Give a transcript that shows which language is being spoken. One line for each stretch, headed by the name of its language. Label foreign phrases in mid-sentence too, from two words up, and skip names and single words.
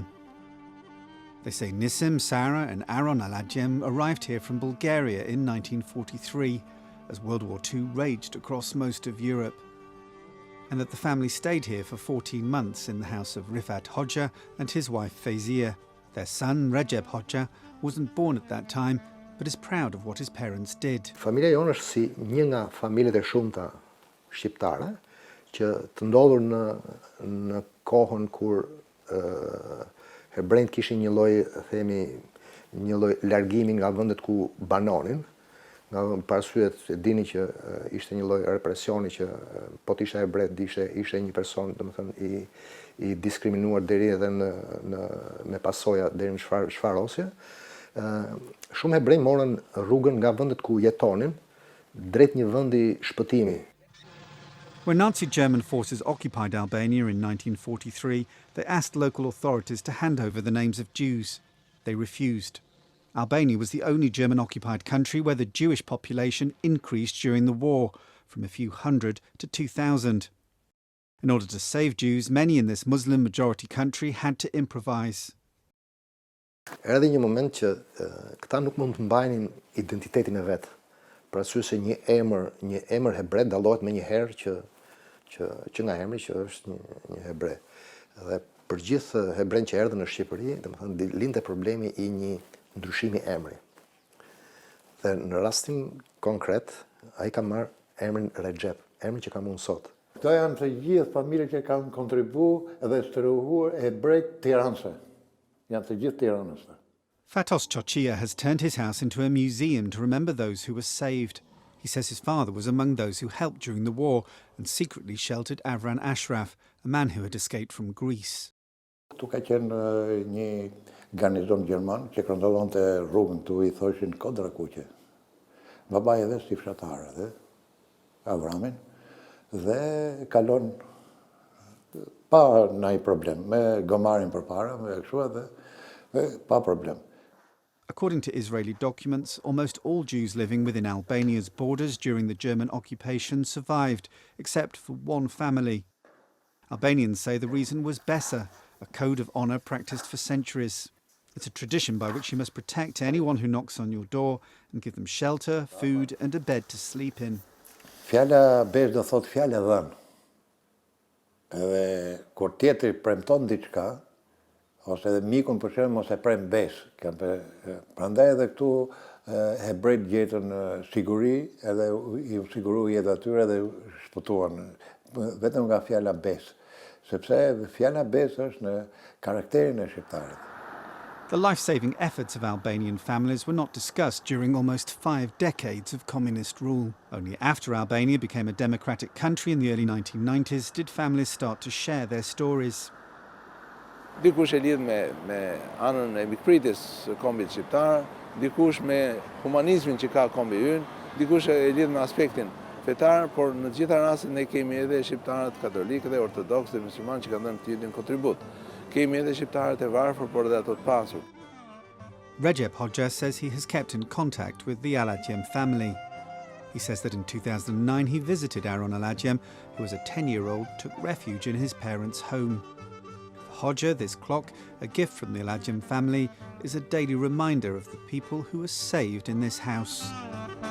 English: They say Nisim, Sarah and Aron Aladjem arrived here from Bulgaria in 1943 as World War II raged across most of Europe, and that the family stayed here for 14 months in the house of Rifat Hoxha and his wife Feyzia. Their son, Recep Hoxha, wasn't born at that time, but is proud of what his parents did.
Albanian: Familja jonë është si një nga familjet e shumta shqiptare që të ndodhur në kohën kur hebrejt kishin një lloj, themi, një lloj largimi nga vendet ku banonin, nga parsyet e dini që ishte një lloj represioni që po të isha hebret ishte një person, domethënë i diskriminuar deri edhe me pasoja deri në shfarosje. Shumë hebrej morën rrugën nga vendet ku jetonin drejt një vendi shpëtimi.
English: When Nazi German forces occupied Albania in 1943, they asked local authorities to hand over the names of Jews. They refused. Albania was the only German-occupied country where the Jewish population increased during the war, from a few hundred to 2,000. In order to save Jews, many in this Muslim-majority country had to improvise.
Albanian: Erdhi një moment që këta nuk mund të mbajnin identitetin e vet. Për arsye se një emër hebret dallohet më një herë që nga emri që është një hebre. Dhe për gjithë hebrejt që erdhën në Shqipëri, domethënë lindte problemi i një ndryshimi emri. Dhe në rastin konkret, ai ka marrë emrin Recep, emrin që kam unë sot. Këto janë të gjithë familjet që kanë kontribuar dhe shtrëhuar hebrejt tiranëse. Janë të gjithë tiranës.
English: Fatos Çoçia has turned his house into a museum to remember those who were saved. He says his father was among those who helped during the war and secretly sheltered Avran Ashraf, a man who had escaped from Greece.
Albanian: Këtu ka qenë një garnizon gjerman që kontrollonte rrugën këtu, i thoshin Kodra Kuqe. Babai edhe si fshatar edhe Avramin dhe kalon pa ndonjë problem, me gomarin përpara, me kështu edhe pa problem.
English: According to Israeli documents, almost all Jews living within Albania's borders during the German occupation survived, except for one family. Albanians say the reason was Besa, a code of honour practiced for centuries. It's a tradition by which you must protect anyone who knocks on your door and give them shelter, food and a bed to sleep in.
Albanian: Fjala Bes do thot fjalë e dhënë. Edhe kur tjetri premton diçka, ose edhe mikun për shembull mos e prem bes. Prandaj edhe këtu hebrejt gjetën siguri, edhe i siguroi jetë atyre dhe shpëtuan vetëm nga fjala bes, sepse fjala bes është në karakterin e shqiptarit.
English: The life-saving efforts of Albanian families were not discussed during almost 5 decades of communist rule. Only after Albania became a democratic country in the early 1990s did families start to share their stories.
Albanian: Dikush e lidh me anën e mikpritjes së kombit shqiptar, dikush me humanizmin që ka kombi ynë, dikush e lidh me aspektin fetar, por në të gjitha rastet ne kemi edhe shqiptarët katolikë dhe ortodoks dhe muslimanë që kanë dhënë të njëjtin kontribut. Kemi edhe shqiptarët e varfër, por edhe ato të pasur.
English: Recep Hoxha says he has kept in contact with the Aladjem family. He says that in 2009 he visited Aron Aladjem, who as a 10-year-old took refuge in his parents' home. For Hoxha, this clock, a gift from the Aladjem family, is a daily reminder of the people who were saved in this house.